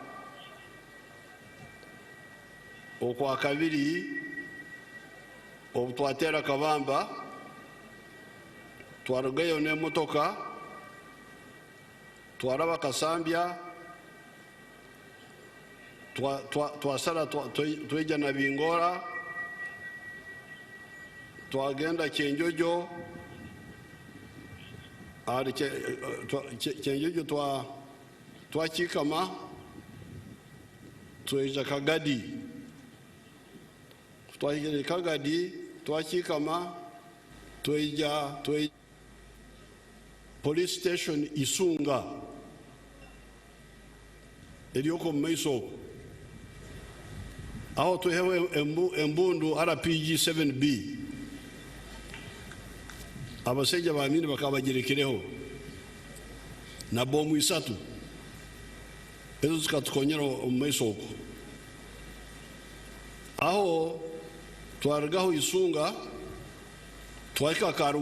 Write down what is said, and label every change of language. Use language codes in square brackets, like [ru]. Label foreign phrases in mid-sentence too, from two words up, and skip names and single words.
[nyo] okwa kabiri obutwatera kabamba twarugayo n'emotoka twaraba kasambya twasara tweja na bingora twagenda Kyenjojo ari Kyenjojo twakikama tweja Kagadi twagenda Kagadi twakikama tweja [en] police station [nyo] Isunga elioko maiso aho tuhewe embundu RPG 7B abaseja bamini bakabagerekereho na bomu isatu ezo zikatukonyera maiso aho twaragaho Isunga twaika